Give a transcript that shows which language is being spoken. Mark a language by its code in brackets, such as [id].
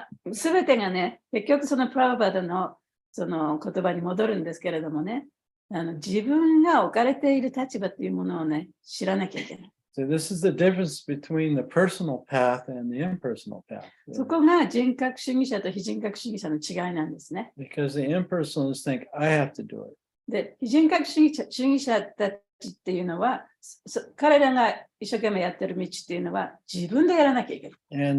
[ja] すべてがね、結局そのプラブパダのその言葉に戻るんですけれどもね、自分が置かれている立場っていうものをね、知らなきゃいけない。 [en] So this is the difference between the personal path and the impersonal path. [ja] そこが人格主義者と非人格主義者の違いなんですね。 [en] Because the impersonalists think, I have to do it. [ja] で、非人格主義者たちっていうのは、彼らが一生懸命やってる道っていうのは自分でやらなきゃいけない。